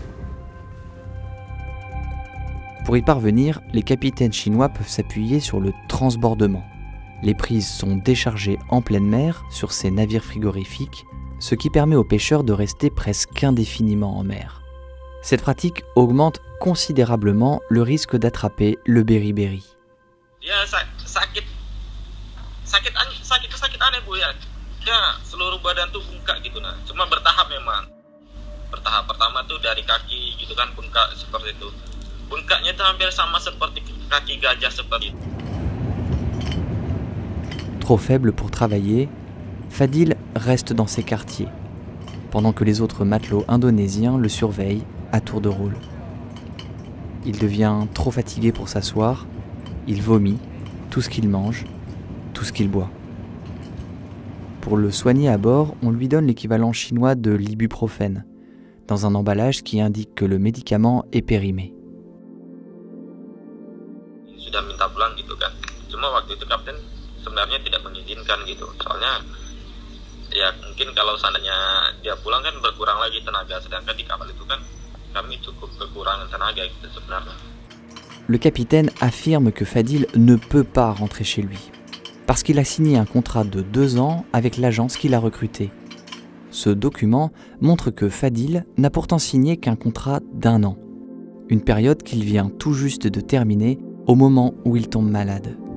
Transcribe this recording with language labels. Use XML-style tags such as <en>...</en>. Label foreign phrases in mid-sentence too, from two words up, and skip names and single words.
<fr>Pour y parvenir, les capitaines chinois peuvent s'appuyer sur le transbordement. Les prises sont déchargées en pleine mer sur ces navires frigorifiques, ce qui permet aux pêcheurs de rester presque indéfiniment en mer. Cette pratique augmente considérablement le risque d'attraper le beriberi.</fr> <id>Ya sakit aneh Bu ya. Ya seluruh badan tuh bengkak gitu nah. Cuma bertahap memang. Bertahap pertama tuh dari kaki gitu kan bengkak seperti itu. Bengkaknya tuh hampir sama seperti kaki gajah seperti itu.</id> <fr>Trop faible pour travailler, Fadil reste dans ses quartiers, pendant que les autres matelots indonésiens le surveillent à tour de rôle. Il devient trop fatigué pour s'asseoir, il vomit tout ce qu'il mange, tout ce qu'il boit. Pour le soigner à bord, on lui donne l'équivalent chinois de l'ibuprofène, dans un emballage qui indique que le médicament est périmé.</fr> <id>Sudah minta pulang gitu kan. Cuma waktu itu kapten sebenarnya tidak mengizinkan gitu. Soalnya ya mungkin kalau seandainya dia pulang kan berkurang lagi tenaga, sedangkan di kapal itu kan kami cukup kekurangan tenaga gitu sebenarnya.</id> <fr>le capitaine affirme que Fadil ne peut pas rentrer chez lui, parce qu'il a signé un contrat de 2 ans avec l'agence qui l'a recruté. Ce document montre que Fadil n'a pourtant signé qu'un contrat d'1 an, une période qu'il vient tout juste de terminer au moment où il tombe malade.</fr>